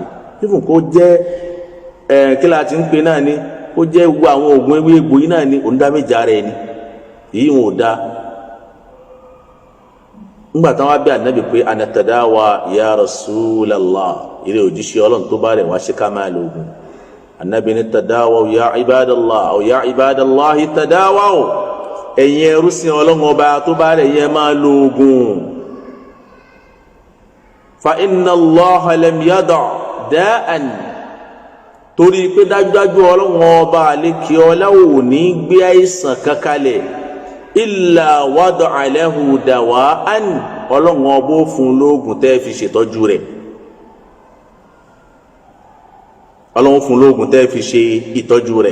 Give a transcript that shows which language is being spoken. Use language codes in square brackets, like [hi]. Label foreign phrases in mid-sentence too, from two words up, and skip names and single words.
[yo] nífun kó jẹ́ kí la ti ń pe náà ni, ó jẹ́ gbogbo àwọn oògùn ewé egbò yìí náà ni òun dá méjì ara rẹ̀ ni. èyí wọn ò dá. ńgbà táwọn abẹ́ Ànábì pé [ar] anatadawa ya Rasulallah, [yo] ìrẹ́ òjíṣẹ́ Ọlọ́run tó bá rẹ̀ wá ṣe ká máa lo oògùn. Ànábì ní [ar] tadawa ya ibadallah aw ya ibadallahi tadawa, [yo] ẹ̀yin ẹrú sìn Ọlọ́run ọba tó bá rẹ̀ yẹ máa lo oògùn. [ar] fa inna Allaha lam yada' da'an, [yo] torí pé dájúdájú Ọlọ́run ọba àlékè ọlá ò ní gbé àìsàn kankalẹ̀ [ar] illa wada'a lahu dawa'an, [yo] Ọlọ́run ọba ó fún lóògùn tẹ́ fi ṣètọ́jú rẹ̀. Ọlọ́run fún lóògùn tẹ́ fi ṣe ìtọ́jú rẹ̀.